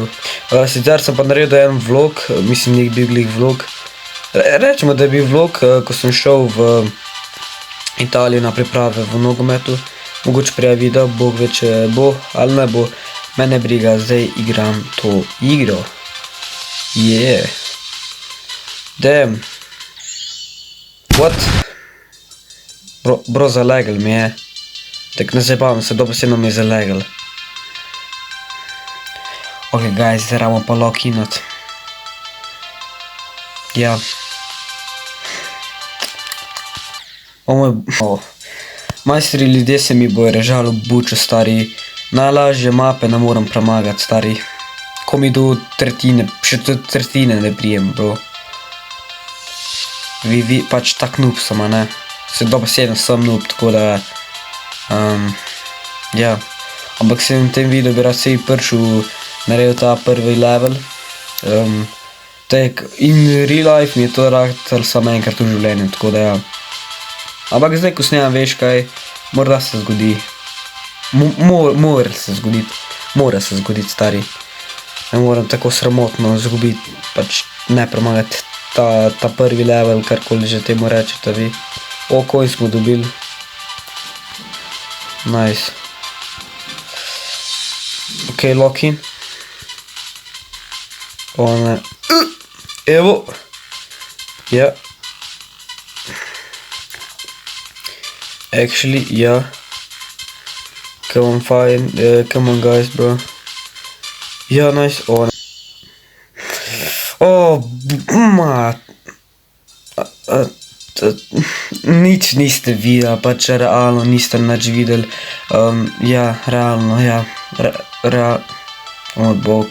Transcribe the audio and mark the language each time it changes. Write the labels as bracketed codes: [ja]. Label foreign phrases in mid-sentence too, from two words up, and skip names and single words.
[sl] Sicer sem pa naredil en vlog, mislim, nek bil glih vlog. Rečemo, da je bil vlog, ko sem šel v Italijo na priprave v nogometu. Mogoče prej video, bog ve, če bo ali ne bo. Mene briga, zdaj igram to igro. [en] Yeah. Damn. What? Bro, [sl] zalegal mi je. Tak ne zabavam se, dobesedno mi je zalegal. [en] Ok, guys, [sl] zdaj ramo pa lock-inat. Ja. Majstri ljudje se mi bojo režalo bučo, stari. Najlažje mape ne moram premagati, stari. Ko mi do tretjine, še do tretjine ne prijem, bro. Vi pač tak noob sem, a ne? Se dobesedno sem noob, tako da ja. Ampak se v tem videu bi rad se prišel naredil ta prvi level. [en] In real life [sl] mi je to ratel samo enkrat v življenju, tako da ja. Ampak zdaj, ko snemam, veš kaj, morda se zgodi. Mora se zgoditi, stari. Ne moram tako sramotno zgubiti, pač ne premagati ta prvi level, karkoli že temu rečete vi. O, coin smo dobili. Nice. Ok, lock-in. O, ne. Evo. Ja. Actually, ja. [en] Come on guys, bro. [sl] Ja, nice. O, ne. O, nič niste videli, pač realno niste nič videli. Ja, realno, ja. O, bog.